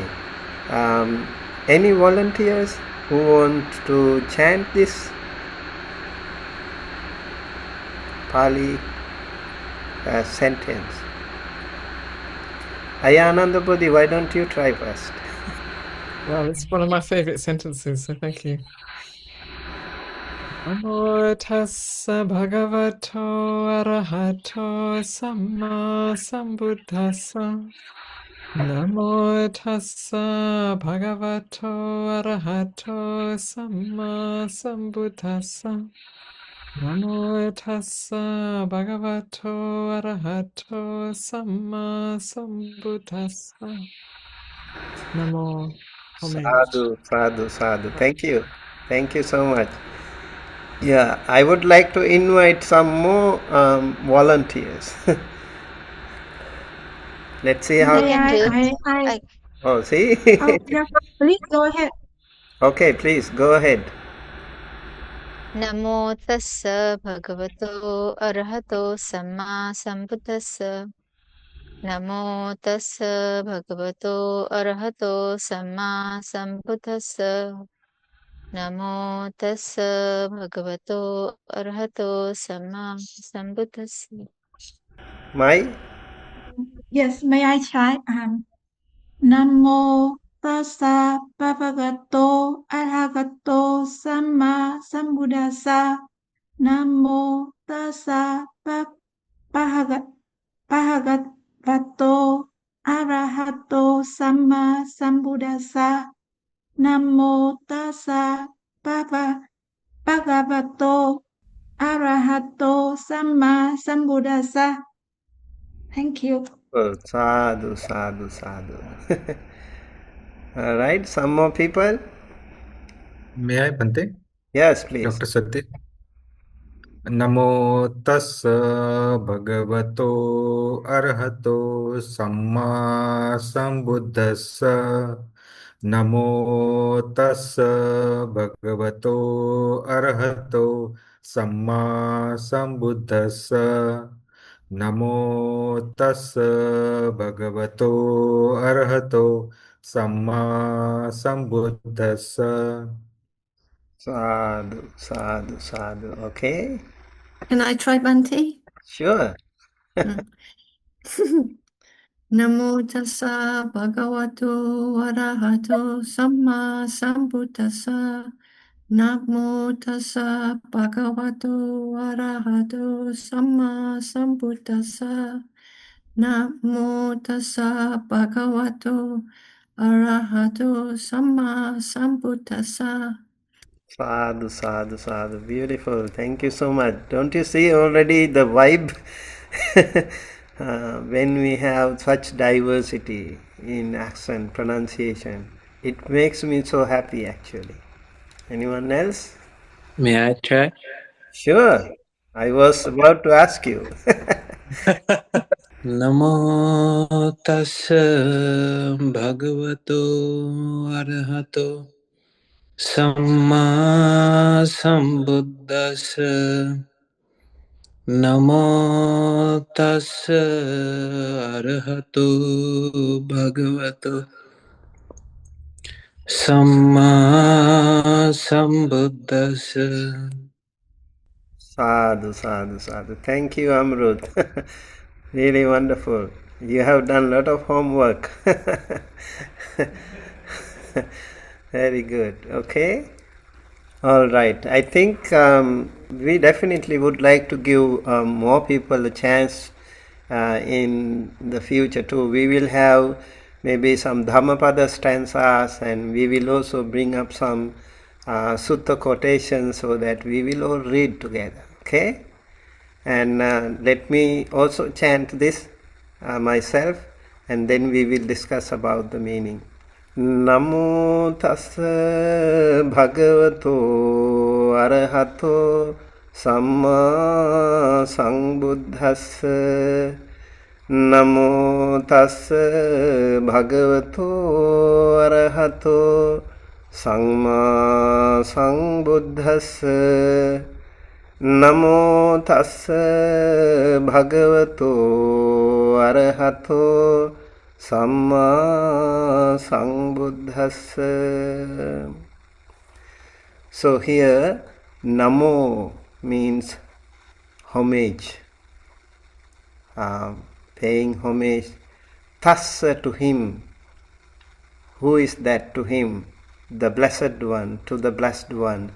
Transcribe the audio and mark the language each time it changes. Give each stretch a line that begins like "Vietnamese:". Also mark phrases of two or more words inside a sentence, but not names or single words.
English: Any volunteers who want to chant this Pali sentence? Ayanandapudi, why don't you try first? Well, it's one of my favorite sentences, so thank you.
Pali: Namo tassa bhagavato arahato samma sambuddhassa. Namo tassa bhagavato arahato samma sambuddhassa. Namo tassa bhagavato arahato samma sambuddhassa. Namo. Sadhu, sadhu, sadhu.
English: Thank you. Thank you so much. Yeah, I would like to invite some more volunteers. Let's see how. Oh, see? Yeah, please go ahead. Okay, please go ahead.
Pali: Namo tassa bhagavato arahato samma sambuddhassa. Namo tassa bhagavato arahato samma sambuddhassa. Namo tassa bhagavato arahato samma sambuddhassa.
English: Mai? Yes, may I try?
Pali: Namo tassa bhagavato arahato samma sambuddhassa. Namo tassa bhagavato arahato samma sambuddhassa. Namo tassa bhagavato arahato samma sambuddhassa.
English: Thank you.
Pali: Oh, sadhu, sadhu, sadhu.
English: All right, some more people? May I, Bante? Yes, please. Dr. Satya.
Pali: Namo tassa bhagavato arahato samma sambuddhassa. नमो तस्स भगवतो अरहतो सम्मा संबुद्धस्स नमो तस्स भगवतो अरहतो सम्मा संबुद्धस्स Sadhu, sadhu, sadhu.
English: Okay? Can I try Bhante? Sure.
Pali: Namo tassa bhagavato arahato samma sambuddhassa. Namo tassa bhagavato arahato samma sambuddhassa. Namo tassa bhagavato arahato samma sambuddhassa. Sadhu, sadhu, sadhu.
English: Beautiful. Thank you so much. Don't you see already the vibe? When we have such diversity in accent, pronunciation, it makes me so happy actually. Anyone else? May I try? Sure. I was about to ask you.
Pali: Namo tassa bhagavato arahato samma sambuddhassa. Namo tassa arahato bhagavato samma sambuddhassa. Sadhu, sadhu, sadhu.
English: Thank you, Amrut. Really wonderful. You have done a lot of homework. Very good. Okay. All right. I think we definitely would like to give more people a chance in the future too. We will have maybe some Dhammapada stanzas, and we will also bring up some sutta quotations so that we will all read together. Okay? And let me also chant this myself, and then we will discuss about the meaning.
Pali: Namo tassa bhagavato arahato samma sambuddhassa. Namo tassa bhagavato arahato samma sambuddhassa. Namo tassa bhagavato arahato samma sambuddhassa.
English: So here Namo means homage, paying homage. Tassa, to him. Who is that to him? The Blessed One, to the Blessed One.